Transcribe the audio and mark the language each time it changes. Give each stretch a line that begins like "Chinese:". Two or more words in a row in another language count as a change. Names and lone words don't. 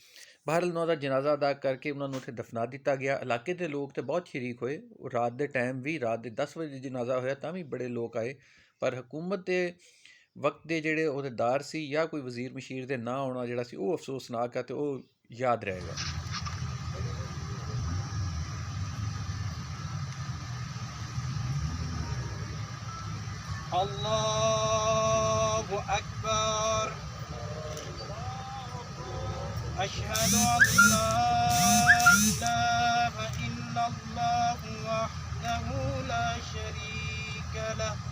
Punjabi: ਬਹਰਹਾਲ ਉਹਨਾਂ ਦਾ ਜਨਾਜ਼ਾ ਅਦਾ ਕਰਕੇ ਉਹਨਾਂ ਨੂੰ ਉੱਥੇ ਦਫਨਾ ਦਿੱਤਾ ਗਿਆ। ਇਲਾਕੇ ਦੇ ਲੋਕ ਤਾਂ ਬਹੁਤ ਸ਼ਰੀਕ ਹੋਏ। ਉਹ ਰਾਤ ਦੇ ਟਾਈਮ ਵੀ, ਰਾਤ ਦੇ 10 ਵਜੇ ਜਨਾਜ਼ਾ ਹੋਇਆ ਤਾਂ ਵੀ ਬੜੇ ਲੋਕ ਆਏ। ਪਰ ਹਕੂਮਤ ਦੇ ਵਕਤ ਦੇ ਜਿਹੜੇ ਅਹੁਦੇਦਾਰ ਸੀ ਜਾਂ ਕੋਈ ਵਜ਼ੀਰ ਮਸ਼ੀਰ ਦੇ ਨਾ ਆਉਣਾ ਜਿਹੜਾ ਸੀ ਉਹ ਅਫਸੋਸਨਾਕ ਆ ਅਤੇ ਉਹ ਯਾਦ ਰਹੇਗਾ।
Arabic: الله أكبر أشهد أن لا إله إلا الله وحده لا شريك له